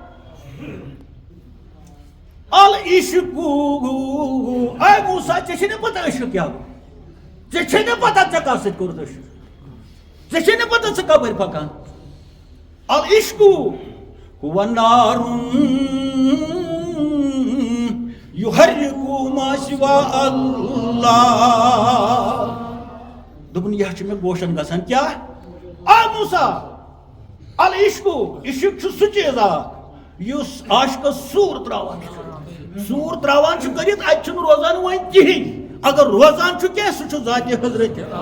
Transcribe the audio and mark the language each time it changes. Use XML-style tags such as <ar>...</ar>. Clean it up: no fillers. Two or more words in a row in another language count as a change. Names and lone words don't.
<ks>العشقو اے موسیٰ ژےٚ چھے نہٕ پتہ عشق کیٛاہ گوٚو ژےٚ چھے نہٕ پتہ ژےٚ کتھ سۭتۍ کوٚرُتھ عشق ژےٚ چھے نہٕ پتہ ژٕ کپٲرۍ پکان</ks> <ar>العشقو هو نار يحرق ما سوى الله</ar> <ks>دوٚپُن یہِ چھُ مےٚ گوشن گژھان کیٛاہ آ موسیٰ العشقو عشق چھُ سُہ چیٖز اکھ یُس عاشقس سوٗر تراوان چھُ سوٗر تراوان چھُ کٔرِتھ اَتہِ چھُنہٕ روزان وۄنۍ کِہیٖنۍ اگر روزان چھُ کینٛہہ سُہ چھُ ذاتِ حضرت</ks>